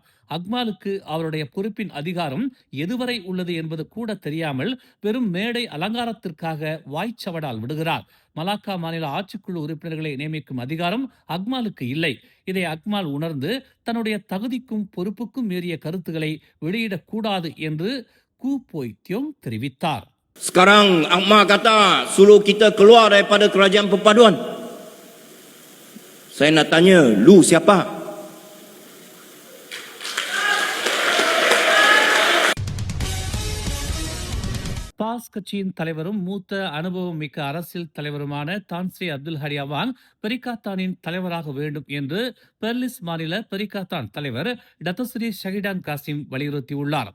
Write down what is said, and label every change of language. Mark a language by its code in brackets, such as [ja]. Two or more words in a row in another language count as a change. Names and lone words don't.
[ta] அக்மாலுக்கு அவருடைய பொறுப்பின் அதிகாரம் எதுவரை உள்ளது என்பது கூட தெரியாமல் வெறும் மேடை அலங்காரத்திற்காக வாய்ச்சவடால் விடுகிறார். மலாக்கா மாநில ஆட்சிக்குழு உறுப்பினர்களை நியமிக்கும் அதிகாரம் அக்மாலுக்கு இல்லை. இதை அக்மால் உணர்ந்து தன்னுடைய தகுதிக்கும் பொறுப்புக்கும் மீறிய கருத்துக்களை வெளியிடக்கூடாது என்று கூ போய் தியோங் தெரிவித்தார். [ms] Sekarang Akmal kata suruh kita keluar daripada kerajaan perpaduan. Saya nak tanya, lu siapa? [ta] பாஸ் கட்சியின் தலைவரும் மூத்த அனுபவம் மிக்க அரசியல் தலைவருமான தான்ஸ்ரீ அப்துல் ஹரியாவான் பெரிக்காத்தானின் தலைவராக வேண்டும் என்று பெர்லிஸ் மாநில பெரிக்காத்தான் தலைவர் டத்தஸ்ரீ ஷஹிடான் காசிம் வலியுறுத்தியுள்ளார்.